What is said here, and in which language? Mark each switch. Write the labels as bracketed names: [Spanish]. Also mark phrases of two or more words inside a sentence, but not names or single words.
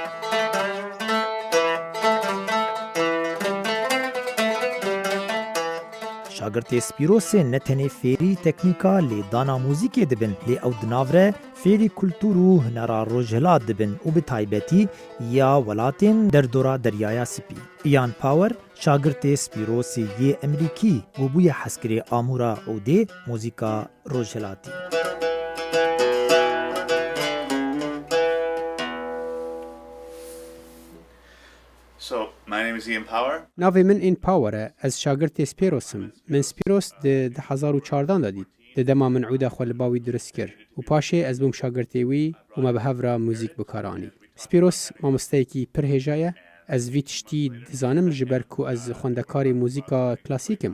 [Kurdish] شاگرد سپیروس نتنه فیری تکنیکا لی دانا موزیک دبن لی او دناوره فیری کلتور و هنرا روجهلات دبن و به تایبتی یا ولاتین در دورا دریایا سپی. ایان پاور شاگرد سپیروس یه امریکی و بوی حسکری آمورا عوده موزیکا روجهلاتی. [English] So, my name is Ian Power. [Kurdish] ناوی من این پاوره از شاگرد سپیروسم. من سپیروس ده 2014 دادید. ده دما من عوده خلباوی درست کر. و پاشه از بوم شاگردیوی و ما به هفرا موزیک بکارانی. سپیروس مامستایکی پر هجایه. از ویتشتی دزانم جبر کو از خوندکاری موزیکا کلاسیکم.